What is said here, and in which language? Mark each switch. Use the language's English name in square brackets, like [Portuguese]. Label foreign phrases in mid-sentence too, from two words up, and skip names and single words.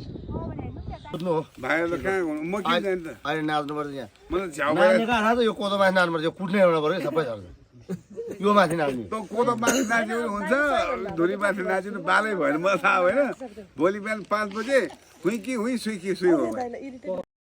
[Nepali] सोध्नु हो भाइहरू त कहाँ हुनु म किन जाने त अहिले नाच्नु पर्छ यहाँ म त झ्याउ नाच्ने कहाँ थाहा छ यो कोदो माथि नाच्नु पर्छ यो कुट्ने एउटा पर्यो सबै झर्छ यो माथि नाच्ने त कोदो माथि नाच्यो भने हुन्छ धुरी माथि नाच्यो भने बालै भएर म थाहा होइन भोलि बिहान 5 बजे हुई कि हुई सुई कि सुई हो